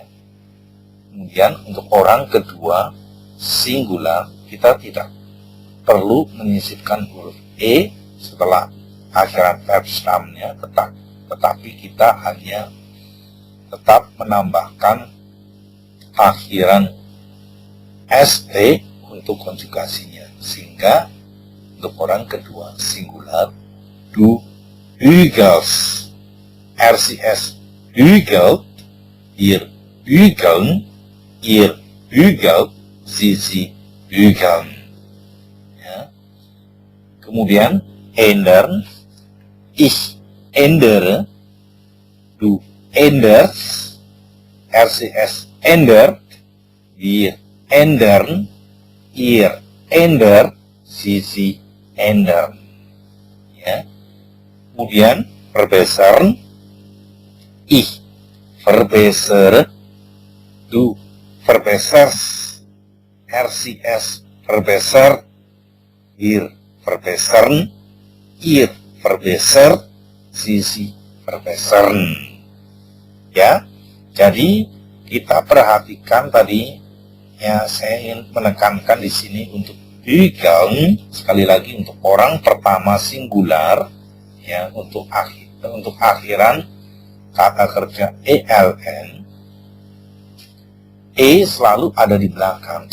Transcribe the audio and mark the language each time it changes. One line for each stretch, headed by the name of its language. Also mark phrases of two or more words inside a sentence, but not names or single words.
Indonesian: Kemudian untuk orang kedua singular, kita tidak perlu menyisipkan huruf e setelah akhiran verb stamnya, tetapi kita hanya tetap menambahkan akhiran st untuk konjugasinya, sehingga untuk orang kedua singular
German: du hugels, RCS hugelt, ihr hügeln, ihr hügelt, sie hügeln.
Indonesian: Ya.
German: Kemudian ändern, ich ändere, du änderst, RCS ändert, wir ändern, ihr ändert, sie ändern.
Indonesian: Ya.
German: Kemudian verbessern, ich verbessere, du verbesserst, RCS verbessert, wir verbessern, ihr verbessert, sie verbessern.
Indonesian: Ya, jadi kita perhatikan tadi, ya saya ingin menekankan di sini untuk hügeln, sekali lagi untuk orang pertama singular, ya untuk akhiran kata kerja ELN, E selalu ada di belakang.